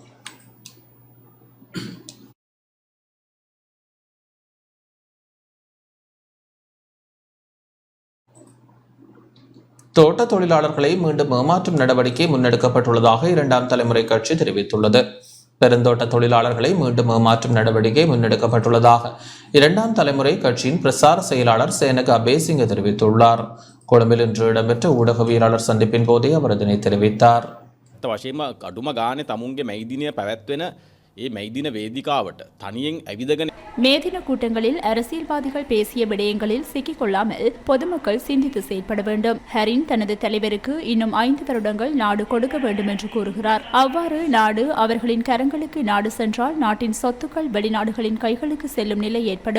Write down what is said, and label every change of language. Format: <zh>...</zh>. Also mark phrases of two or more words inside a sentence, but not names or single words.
<ta>தோட்ட தொழிலாளர்களை மீண்டும் ஏமாற்றும் நடவடிக்கை முன்னெடுக்கப்பட்டுள்ளதாக இரண்டாம் தலைமுறை கட்சி தெரிவித்துள்ளது. பெருந்தோட்ட தொழிலாளர்களை மீண்டும் ஏமாற்றும் நடவடிக்கை முன்னெடுக்கப்பட்டுள்ளதாக இரண்டாம் தலைமுறை கட்சியின் பிரசார செயலாளர் சேனக அபேசிங்க தெரிவித்துள்ளார். கொழும்பில் இன்று இடம்பெற்ற ஊடகவியலாளர் சந்திப்பின் போதே அவர் இதனை தெரிவித்தார்.</ta> <si>වශයෙන්ම අඩුම ගානේ තමුන්ගේ මැයිදිනය පැවැත්වෙන ඒ මැයිදින වේදිකාවට තනියෙන් ඇවිදගෙන</si> <ta>மேதின கூட்டங்களில் அரசியல்வாதிகள் பேசிய விடயங்களில் சிக்கிக்கொள்ளாமல் பொதுமக்கள் சிந்தித்து செயல்பட வேண்டும். ஹரின் தனது தலைவருக்கு இன்னும் 5 வருடங்கள் நாடு கொடுக்க வேண்டும் என்று கூறுகிறார். அவ்வாறு நாடு அவர்களின் கரங்களுக்கு நாடு சென்றால் நாட்டின் சொத்துக்கள் வெளிநாடுகளின் கைகளுக்கு செல்லும் நிலை ஏற்படும்.</ta>